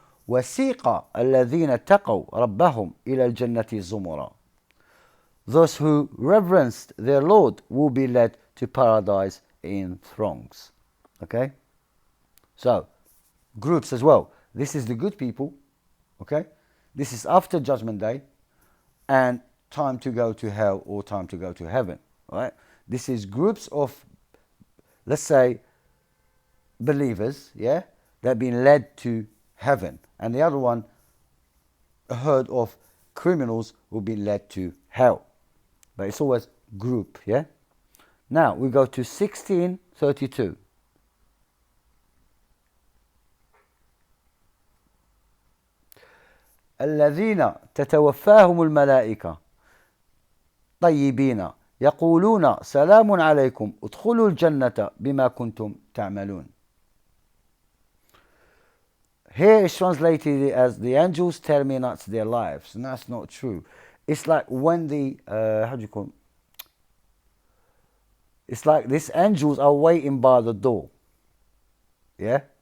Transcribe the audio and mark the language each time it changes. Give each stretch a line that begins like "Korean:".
Arabic: وسيق الذين اتقوا ربهم إلى الجنة زمرا.
English: Those who reverenced their Lord will be led to paradise in throngs. Okay? So, groups as well. This is the good people. Okay? This is after Judgment Day and time to go to hell or time to go to heaven. Right? This is groups of, let's say, believers, yeah, that have been led to heaven. And the other one, a herd of criminals who have been led to hell. But it's always group, yeah? Now, we go to 1632.
Arabic: الذين تتوفاهم الملائكة طيبين يقولون سلام عليكم ادخلوا الجنة بما كنتم تعملون.
English: Here is translated as the angels terminate their lives, and that's not true. It's like when the how do you call it? It's like these angels are waiting by the door, yeah.